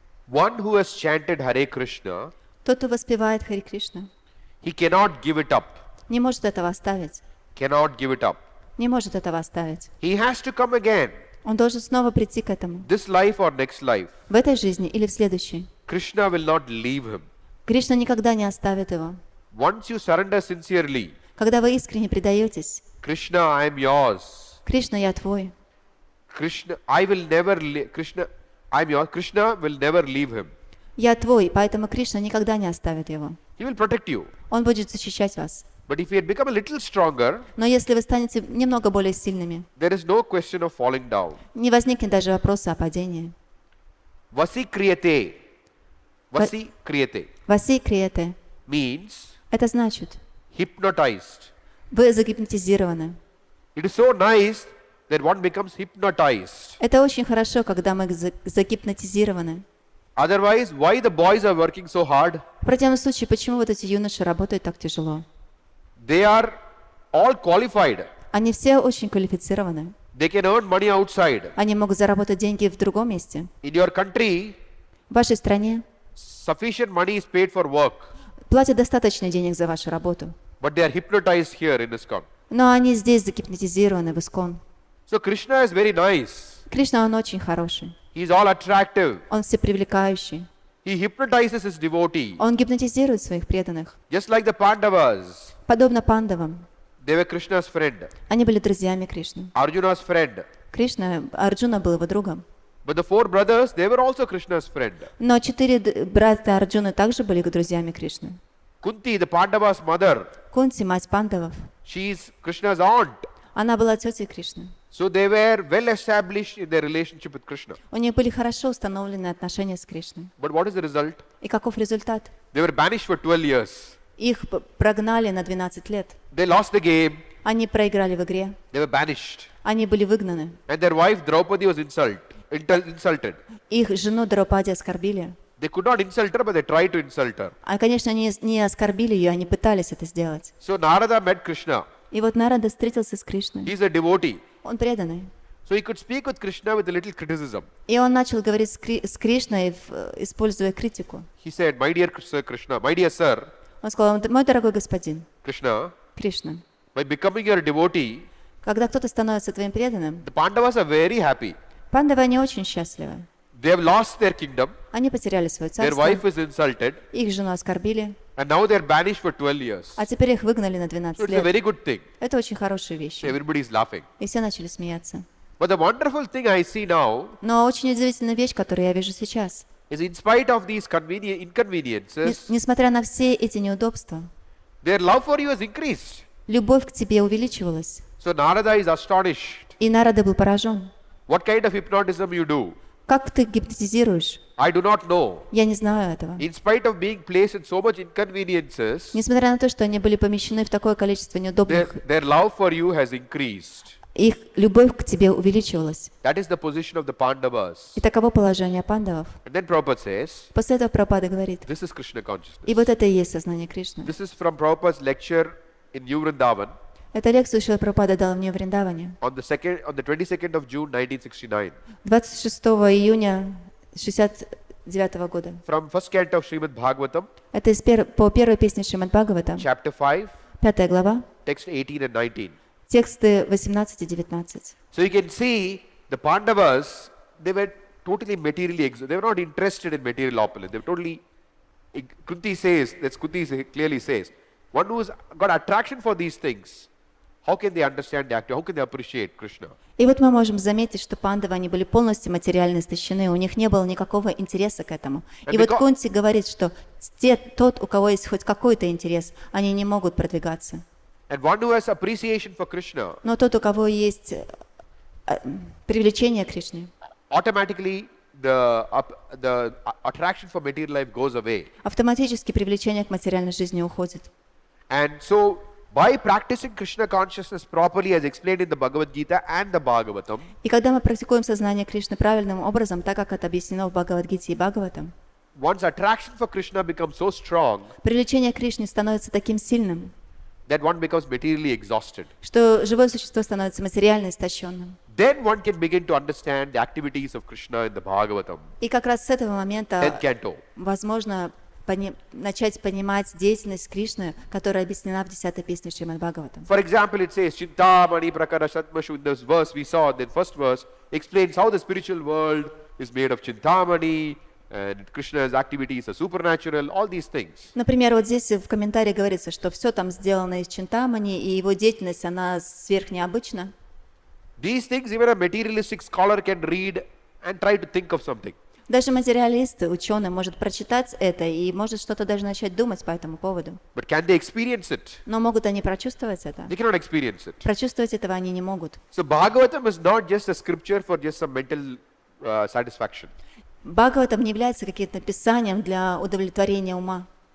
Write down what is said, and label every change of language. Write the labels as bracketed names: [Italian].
[English] One who has chanted Hare Krishna, [Russian] Тот, кто воспевает Хари Кришна, [English] he cannot give it up. [Russian] не может этого оставить. [English] Cannot give it up. [Russian] Не может этого оставить. [English] He has to come again. [Russian] Он должен снова прийти к этому. [English] This life or next life. [Russian] В этой жизни или в следующей. [English] Krishna will not leave him. [Russian] Кришна никогда не оставит его. [English] Once you surrender sincerely, [Russian] Когда вы искренне предаетесь: [English] Krishna, I am yours. [Russian] Кришна, я твой. [English] Krishna, I will never Krishna, I am yours. Krishna will never leave him. [Russian] Я твой, поэтому Кришна никогда не оставит его. [English] He will protect you. [Russian] Он будет защищать вас. [English] But if you had become a little stronger, [Russian] Но если вы станете немного более сильными, [English] there is no question of falling down. [Russian] не возникнет даже вопроса о падении. [Sanskrit] Vasi kriyate. Vasi kriyate Васи криете. [English] means [Russian] Это значит, [English] hypnotized. [Russian] вы загипнотизированы. [English] It is so nice that one becomes hypnotized. [Russian] Это очень хорошо, когда мы загипнотизированы. [English] Otherwise, why the boys are working so hard? [Russian] В противном случае, почему вот эти юноши работают так тяжело? [English] They are all qualified. [Russian] Они все очень квалифицированы. [English] They can earn money outside. [Russian] Они могут заработать деньги в другом месте. [English] In your country, [Russian] В вашей стране [English] sufficient money is paid for work, [Russian] платят достаточно денег за вашу работу. [English] but they are hypnotized here in ISKCON. [Russian] Но они здесь загипнотизированы в Искон. [English] So Krishna is very nice. [Russian] Кришна, он очень хороший. [English] He is all attractive. [Russian] Он всепривлекающий. [English] He hypnotizes his devotee. [Russian] Он гипнотизирует своих преданных. [English] Just like the Pandavas. [Russian] Подобно пандавам. [English] They were Krishna's friend. [Russian] Они были друзьями Кришны. [English] Arjuna's friend. [Russian] Арджуна был его другом. [English] But the 4 brothers, they were also Krishna's friend. [Russian] Но 4 брата Арджуны также были друзьями Кришны. [English] Kunti, the Pandavas' mother, [Russian] Кунти, мать пандавов, [English] she is Krishna's aunt. [Russian] она была тетей Кришны. [English] So they were well established in their relationship with Krishna. [Russian] У них были хорошо установлены отношения с Кришной. [English] But what is the result? [Russian] И каков результат? [English] They were banished for 12 years. [Russian] Их прогнали на 12 лет. [English] They lost the game. [Russian] Они проиграли в игре. [English] They were banished. [Russian] Они были выгнаны. [English] And their wife Draupadi was insulted. [Russian] Их жену Драупади оскорбили. [English] They could not insult her, but they tried to insult her. [Russian] Конечно, они не оскорбили ее, они пытались это сделать. [English] So Narada met Krishna. [Russian] И вот Нарада встретился с Кришной. [English] He is a devotee. [Russian] Он преданный. [English] So he could speak with Krishna with a little criticism. [Russian] И он начал говорить с Кришной, используя критику. [English] He said, my dear Krishna, my dear sir, [Russian] Он сказал: мой дорогой господин, [English] Krishna, [Russian] Кришна, [English] by becoming your devotee, [Russian] когда кто-то становится твоим преданным, [English] the Pandavas are very happy. [Russian] пандавы, они очень счастливы. [English] They have lost their kingdom. [Russian] Они потеряли свое [English] Their [Russian] царство, [English] wife is insulted. [Russian] их жену оскорбили, [English] And now they are banished for 12 years. [Russian] а теперь их выгнали на [English] So [Russian] 12 [English] it's a [Russian] лет. [English] very good thing. [Russian] Это очень хорошая вещь. [English] Everybody is laughing. [Russian] И все начали смеяться. [English] But the wonderful thing I see now [Russian] Но очень удивительная вещь, которую я вижу сейчас. [English] is in spite of these inconveniences, [Russian] Несмотря на все эти неудобства, [English] their love for you has increased. [Russian] любовь к тебе увеличивалась. [English] So Narada is astonished. [Russian] И Нарада был поражен. [English] What kind of hypnotism you do? [Russian] Как ты гипнотизируешь? [English] I do not know. [Russian] Я не знаю этого. [English] In spite of being placed in so much inconveniences, [Russian] Несмотря на то, что они были помещены в такое количество неудобных, [English] their love for you has increased. [Russian] их любовь к тебе увеличивалась. [English] That is the position of the Pandavas. [Russian] И таково положение пандавов. [English] And then Prabhupada says, [Russian] После этого Прабхупада говорит: [English] this is Krishna consciousness. [Russian] и вот это и есть сознание Кришны. [English] This is from Prabhupada's lecture in New Vrindavan [Russian] Эту лекцию Шрила Прабхупада дал мне в Вриндаване [English] on the 22nd of June 1969 [Russian] 26 июня 69 года. [English] from first canto of Shrimad Bhagavatam, [Russian] Это по первой песне Шримад Бхагаватам, [English] chapter 5, [Russian] 5 глава, [English] text 18 and 19. [Russian] тексты 18 и 19. [English] So you can see the Pandavas, they were totally materially, they were not interested in material opulence. They were totally, Kunti says, that's Kunti clearly says, one who's got attraction for these things, how can they understand the actor? How can they appreciate Krishna? [Russian] И вот мы можем заметить, что пандавы, они были полностью материально истощены, у них не было никакого интереса к этому. И вот Кунти говорит, что тот, у кого есть хоть какой-то интерес, они не могут продвигаться. [English] And one who has appreciation for Krishna, [Russian] Но тот, у кого есть привлечение к Кришне, [English] automatically the attraction for material life goes away. [Russian] автоматически привлечение к материальной жизни уходит. [English] And so, by practicing Krishna consciousness properly, as explained in the Bhagavad Gita and the Bhagavatam, [Russian] И когда мы практикуем сознание Кришны правильным образом, так как это объяснено в Бхагавад-гите и Бхагаватам, [English] one's attraction for Krishna becomes so strong [Russian] привлечение к Кришне становится таким сильным, [English] that one becomes materially exhausted. [Russian] что живое существо становится материально истощенным. [English] Then one can begin to understand the activities of Krishna in the Bhagavatam, [Russian] И как раз с этого [English] 10th [Russian] момента [English] canto. [Russian] возможно начать понимать деятельность Кришны, которая объяснена в 10-й песне Шримад Бхагаватам. [English] For example, it says, [Sanskrit] Chintamani prakara satmashu, [English] in this verse we saw, the first verse explains how the spiritual world is made of Chintamani, and Krishna's activities are supernatural, all these things. [Russian] Например, вот здесь в комментарии говорится, что все там сделано из Чинтамани, и его деятельность, она сверхнеобычна. [English] These things even a materialistic scholar can read and try to think of something. [Russian] Даже материалист, ученый, может прочитать это и может что-то даже начать думать по этому поводу. [English] But can they experience it? [Russian] Но могут они прочувствовать это? [English] They cannot experience it. [Russian] Прочувствовать этого они не могут. [English] So Bhagavatam is not just a scripture for just some mental satisfaction. [Russian] Бхагаватам не является каким-то писанием для удовлетворения ума.